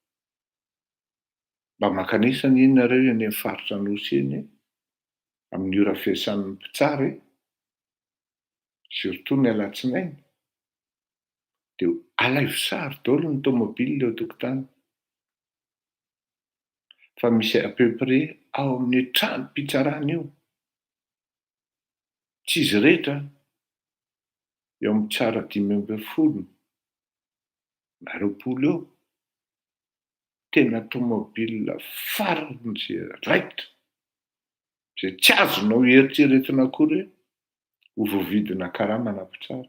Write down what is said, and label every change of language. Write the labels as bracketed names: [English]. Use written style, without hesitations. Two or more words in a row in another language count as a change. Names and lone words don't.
[Malagasy] Mba makanisana inonareo eny amin'ny faritra Anosy eny amin'ny ora fiasan'ny mpitsara surtout ny alatsinainy dia alaivo sary daholo ny tomobile eo tokotany. Fa misy [French] à peu près [Malagasy] ao amin'ny trano mpitsarana io tsy izy rehetra eo amin'ny tsara 5 na 20 eo tena tomobile farany zay raikitra zay tsy azonao eritreretina akory ho voavidina karama na mpitsara.